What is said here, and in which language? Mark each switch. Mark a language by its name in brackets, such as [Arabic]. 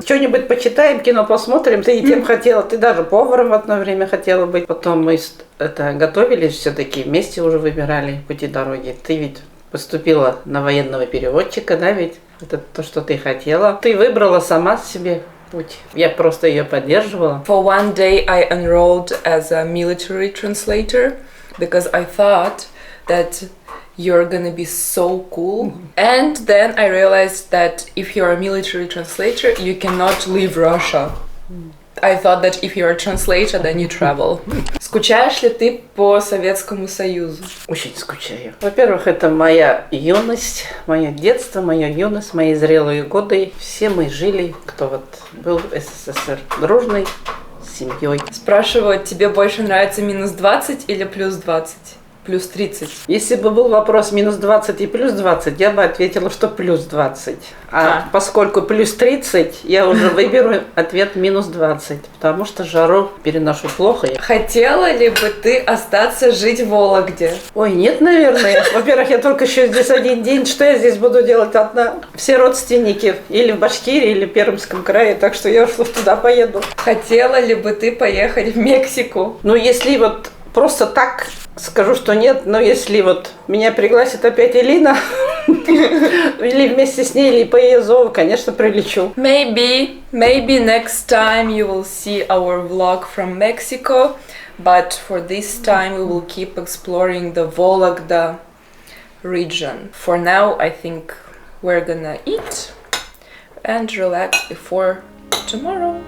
[Russian] Что-нибудь почитаем, кино посмотрим. Ты и тем хотела. Ты даже поваром в одно время хотела быть. Потом мы готовились все-таки, вместе уже выбирали пути дороги. Ты ведь поступила на военного переводчика, да, ведь? Это то, что ты хотела. Ты выбрала сама себе путь. Я просто ее поддерживала. [English] For one day I enrolled as a military translator because I thought that you're gonna be so cool. And then I realized that if you're a military translator, you cannot leave Russia. I thought that if you're a translator, then you travel. [Russian] Скучаешь ли ты по Советскому Союзу? Очень скучаю. Во-первых, это моя юность, мое детство, моя юность, мои зрелые годы. Все мы жили, кто вот был в СССР, дружной семьей. Спрашивают, тебе больше нравится минус 20 или плюс 20? Плюс 30. Если бы был вопрос минус 20 и плюс 20, я бы ответила, что плюс 20. Поскольку плюс 30, я уже выберу ответ минус 20, потому что жару переношу плохо. Хотела ли бы ты остаться жить в Вологде? Ой, нет, наверное. Во-первых, я только еще здесь один день. Что я здесь буду делать одна? Все родственники или в Башкирии, или в Пермском крае, так что я уж туда поеду. Хотела ли бы ты поехать в Мексику? Ну, если вот просто так скажу, что нет, но если вот меня пригласит опять Элина, или вместе с ней, или по ее зову, конечно, прилечу. [English] Maybe next time you will see our vlog from Mexico, but for this time we will keep exploring the Vologda region. For now, I think we're gonna eat and relax before tomorrow.